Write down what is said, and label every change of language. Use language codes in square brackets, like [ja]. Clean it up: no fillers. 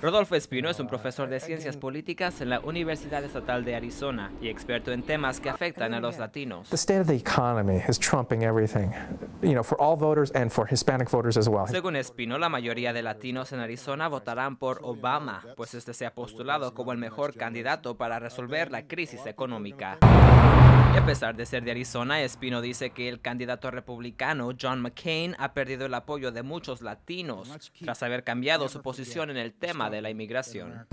[es] Rodolfo Espino es un profesor de ciencias políticas en la Universidad Estatal de Arizona y experto en temas que afectan a los latinos. [en] The state of the economy is trumping everything, for all voters and for Hispanic voters as well. [es] Según Espino, la mayoría de latinos en Arizona votarán por Obama, pues este se ha postulado como el mejor candidato para resolver la crisis económica. Y a pesar de ser de Arizona, Espino dice que el candidato republicano John McCain ha perdido el apoyo de muchos latinos tras haber cambiado su posición en el tema de la inmigración.